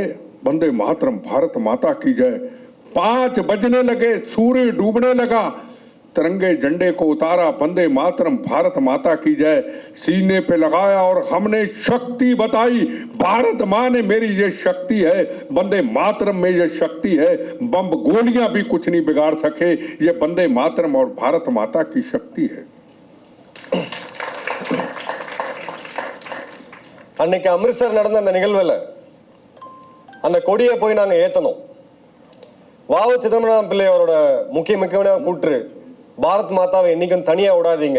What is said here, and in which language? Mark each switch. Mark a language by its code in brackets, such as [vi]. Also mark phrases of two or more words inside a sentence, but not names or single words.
[hi] वंदे मातरम, भारत माता की जय। 5 बजने लगे, सूर्य डूबने लगा, तिरंगे झंडे को उतारा, वंदे मातरम, भारत माता की जय सीने पे लगाया और हमने शक्ति बताई, भारत मां ने मेरी ये शक्ति है, वंदे मातरम में ये शक्ति है, बम गोलियां भी कुछ नहीं बिगाड़ सके, ये वंदे मातरम और भारत माता की शक्ति है। [ta] அன்னைக்கு அமிர்தசர் நடந்த அந்த நிகழ்வுல அந்த கொடியை போய் நாங்க ஏத்தணும். வாவு சிதம்பரம் பிள்ளை அவரோட முக்கியமான கூற்று, பாரத் மாதாவை என்னைக்கும் தனியா விடாதீங்க.